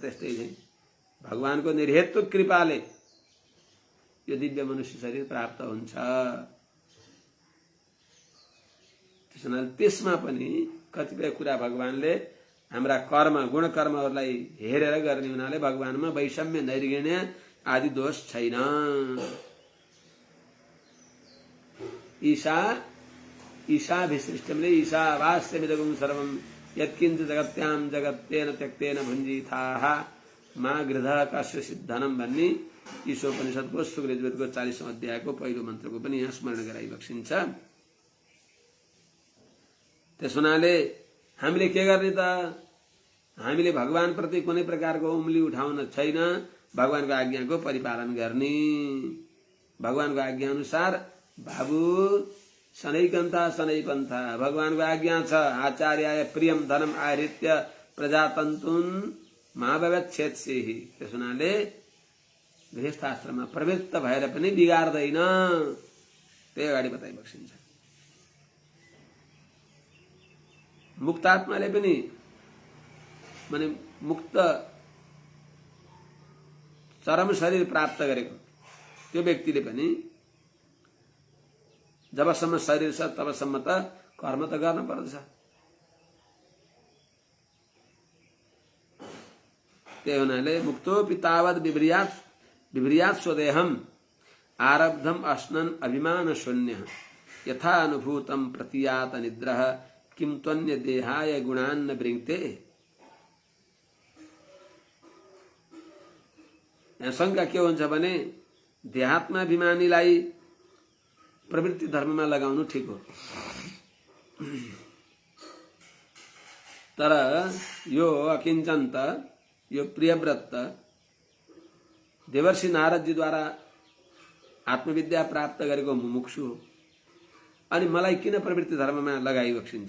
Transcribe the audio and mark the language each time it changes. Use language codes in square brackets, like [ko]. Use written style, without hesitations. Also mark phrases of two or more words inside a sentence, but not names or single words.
[ne] त्यस्तै चाहिँ भगवानको निर्हेतु कृपाले यो दिव्य मनुष्य शरीर प्राप्त हुन्छ। त्यसमा पनि कतिपय कुरा भगवानले हाम्रा कर्म गुणकर्महरूलाई हेरेर गर्ने हुनाले भगवानमा वैषम्य नैर्गण्य आदि दोष छैन। [sa] ईशाभिसृष्टमले ईशावास्यमिदगुं सर्वं यत्किञ्च जगत्यां जगत्तेन त्यक्तेन भुञ्जीथाः मा गृधः कस्य सिद्धनम [ne] भन्ने ईशोपनिषदको सुग्रीवको 40औं अध्यायको पहिलो मन्त्रको पनि यहाँ स्मरण गराइबक्सिन्छ। त्यस हुनाले हामीले के गर्ने त? हामीले भगवान प्रति कुनै प्रकारको उम्ली उठाउन छैन, भगवानको आज्ञाको परिपालन गर्ने। भगवानको आज्ञा अनुसार बाबु [sa] शनैकन्था शनैपन्था, [ne] भगवानको आज्ञा छ [sa] आचार्याय प्रियम धनम आहृत्य प्रजातन्तुन महाभवच्छेत्सेहि। [ne] त्यस हुनाले गृहस्थाश्रममा प्रवृत्त भएर पनि बिगार्दैन, त्यही अगाडि बताइबक्सिन्छ। मुक्तात्माले पनि माने मुक्त चरम शरीर प्राप्त गरेको त्यो व्यक्तिले पनि जबसम्म शरीर छ तबसम्म त कर्म त गर्न पर्दछ। त्यही हुनाले [sa] मुक्तोऽपि तावद् विभ्रियात् स्वदेहम् आरब्धम् अश्नन् अभिमान शून्यः यथा अनुभूतं प्रतीयात निद्रः किं त्वन्य देहाय गुणान् वृङ्क्ते। [ne] यहाँ शंका के हुन्छ भने देहात्माभिमानीलाई प्रवृत्ति धर्ममा लगाउनु ठिक हो, तर यो अकिञ्चन्त यो प्रियव्रत देवर्षि नारदजीद्वारा आत्मविद्या प्राप्त गरेको मुमुक्षु हो, अनि मलाई किन प्रवृत्ति धर्ममा लगाइबक्सिन्छ?